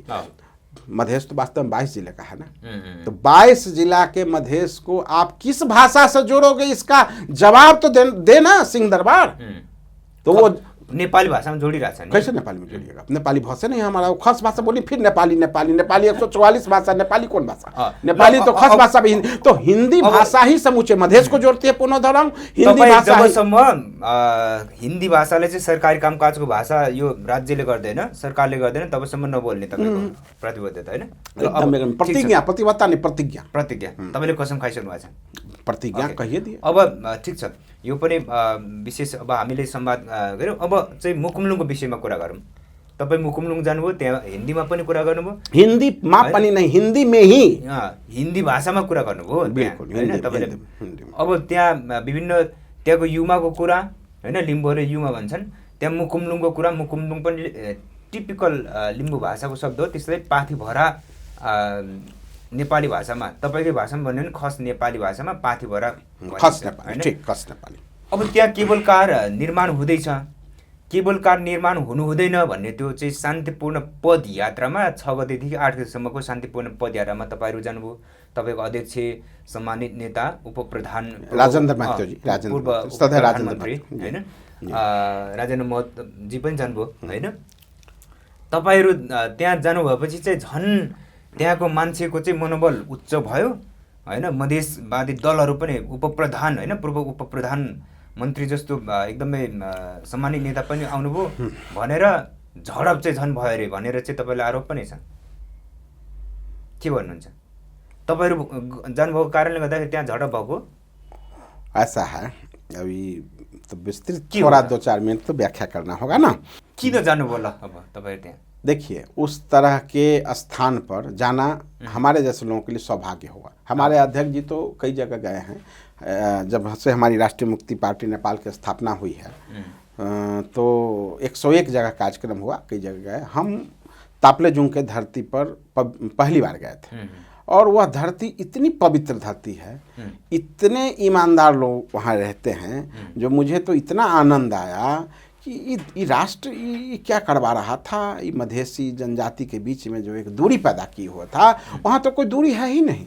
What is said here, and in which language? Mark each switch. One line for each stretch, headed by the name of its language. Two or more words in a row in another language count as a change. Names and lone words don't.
Hindi: मधेश तो वास्तव में 22 जिले का है ना। तो 22 जिला के मधेश को आप किस भाषा से जोड़ोगे, इसका जवाब तो देना सिंह दरबार। तो वो
Nepali: नेपाली भाषा में जोड़िरहेछ नि।
Hindi: कैसे नेपाली में जोड़िएगा? नेपाली भाषा नहीं हमारा, खास भाषा बोली, फिर नेपाली 144 भाषा, नेपाली कौन भाषा? नेपाली तो खास भाषा भी, तो हिंदी भाषा ही समूचे मधेश को जोड़ती है। पुनः दोहराऊं, हिंदी भाषा
Nepali: जबसम्म हिंदी भाषाले चाहिँ सरकारी कामकाजको भाषा यो राज्यले गर्दैन, सरकारले गर्दैन, तबसम्म नबोल्ने तपाईको प्रतिबद्धता हैन?
Hindi: प्रतिबद्धता नहीं, प्रतिज्ञा।
Nepali: तपाईले कसम खाइसक्नु भएको छ?
Hindi: प्रतिज्ञा कहिए दिए।
Nepali: अब ठिक छ, यो पनि विशेष अब हामीले संवाद गऱ्यौँ। अब चाहिँ मुकुमलुङको विषयमा कुरा गरौँ। तपाईँ मुकुमलुङ जानुभयो, त्यहाँ हिन्दीमा पनि कुरा गर्नुभयो। हिन्दीमा पनि
Hindi: नहीं, हिन्दी में ही,
Nepali: हिन्दी भाषामा कुरा गर्नुभयो हैन तपाईले। अब त्यहाँ विभिन्न त्यहाँको युमाको कुरा, हैन, लिम्बूले युमा भन्छन्, त्यहाँ मुकुमलुङको कुरा, मुकुमलुङ पनि टिपिकल लिम्बू भाषाको शब्द हो। त्यसलाई पाथिभरा नेपाली भाषामा, तपाईँकै भाषामा भन्यो भने खस नेपाली भाषामा पाथिभरा, खस नेपाली, ठीक, खस नेपाली। अब त्यहाँ केबल कार निर्माण हुँदैछ, केबल कार निर्माण हुनु हुँदैन भन्ने त्यो चाहिँ शान्तिपूर्ण पदयात्रामा 6 गतेदेखि 8 गतेसम्मको शान्तिपूर्ण पदयात्रामा तपाईँहरू जानुभयो। तपाईँको अध्यक्ष, सम्मानित नेता, उपप्रधान राजेन्द्र महतोजी, पूर्व प्रधानमन्त्री हैन, राजेन्द्र महतोजी पनि जानुभयो हैन। तपाईँहरू त्यहाँ जानुभएपछि चाहिँ झन् त्यहाँको मान्छेको चाहिँ मनोबल उच्च भयो हैन। मधेसवादी दलहरू पनि, उपप्रधान हैन, पूर्व उपप्रधान मन्त्री जस्तो एकदमै सम्मानित नेता पनि आउनुभयो भनेर झडप चाहिँ झन् भयो अरे भनेर चाहिँ तपाईँलाई आरोप पनि छ। के भन्नुहुन्छ? तपाईँहरू जानुभएको कारणले गर्दाखेरि त्यहाँ झडप भएको?
Hindi: ऐसा है, अभी तो विस्तृत थोड़ा 2-4 मिनट तो व्याख्या करना होगा ना।
Nepali: किन जानुभयो ल अब तपाईँहरू त्यहाँ?
Hindi: देखिए, उस तरह के स्थान पर जाना हमारे जैसे लोगों के लिए सौभाग्य होगा। हमारे अध्यक्ष जी तो कई जगह गए हैं। जब से हमारी राष्ट्रीय मुक्ति पार्टी नेपाल की स्थापना हुई है तो 101 जगह कार्यक्रम हुआ, कई जगह गए। हम ताप्लेजुङ के धरती पर पहली बार गए थे और वह धरती इतनी पवित्र धरती है, इतने ईमानदार लोग वहाँ रहते हैं, जो मुझे तो इतना आनंद आया कि कि ये राष्ट्र ये क्या करवा रहा था, ये मधेसी जनजाति के बीच में जो एक दूरी पैदा की हुआ था, वहाँ तो कोई दूरी है ही नहीं।